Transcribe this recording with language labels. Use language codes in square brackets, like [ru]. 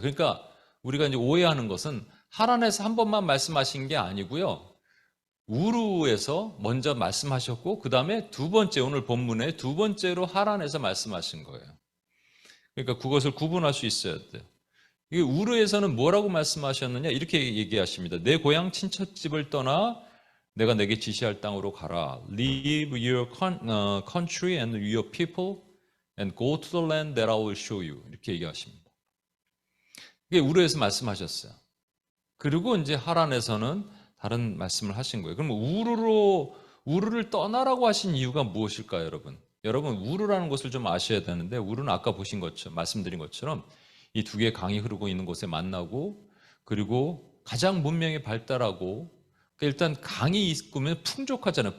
[ko] 그러니까 우리가 이제 오해하는 것은 하란에서 한 번만 말씀하신 게 아니고요, 우르에서 먼저 말씀하셨고 그 다음에 두 번째, 오늘 본문에 두 번째로 하란에서 말씀하신 거예요. 그러니까 그것을 구분할 수 있어야 돼요. 이게 우르에서는 뭐라고 말씀하셨느냐, 이렇게 얘기하십니다. 내 고향 친척집을 떠나 내가 내게 지시할 땅으로 가라. [en] Leave your country and your people and go to the land that I will show you. [ko] 이렇게 얘기하십니다. 이게 우르에서 말씀하셨어요. 그리고 이제 하란에서는 다른 말씀을 하신 거예요. 그럼 우르를 떠나라고 하신 이유가 무엇일까요, 여러분? 여러분, 우르라는 곳을 좀 아셔야 되는데, 우르는 아까 보신 것처럼, 말씀드린 것처럼 이 두 개의 강이 흐르고 있는 곳에 만나고, 그리고 가장 문명이 발달하고, 일단 강이 있으면 풍족하잖아요.